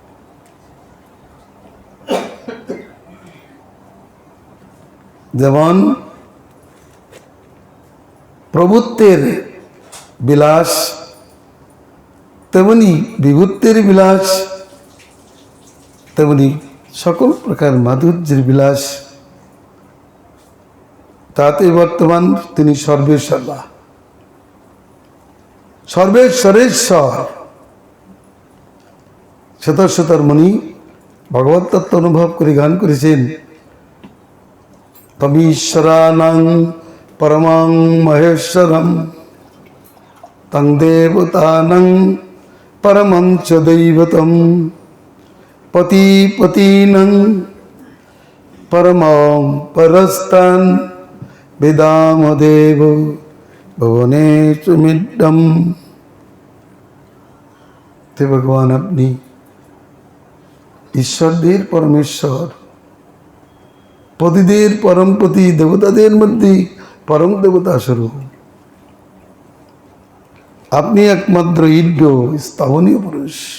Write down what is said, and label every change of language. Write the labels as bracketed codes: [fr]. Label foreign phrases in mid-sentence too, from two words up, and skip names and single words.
[bn] যেমন প্রভুত্বের বিলাস তেমনি বিভূতের বিলাস, তেমনি সকল প্রকার মাধুর্যের বিলাস, তাতে বর্তমান তিনি সর্বেসর্বা, সর্বেশ্বরেশ্বর। শতশতর মুনি ভগবত তত্ত্ব অনুভব করে গান করেছেন, [sa] তমীশ্বরানাং পরমাং মহেশ্বরম তং দেবতানাং পরমং চ দৈবতম পতিপতিনাং পরমং পরস্তান বেদামদেব ভুবনেষু মিড্ডম। [bn] হে ভগবান, আপনি ঈশ্বরদের পরমেশ্বর, পতিদের পরম পতি, দেবতাদের মধ্যে পরম দেবতা স্বরূপ। আপনি একমাত্র ঈড্য স্থাবনীয় পুরুষ।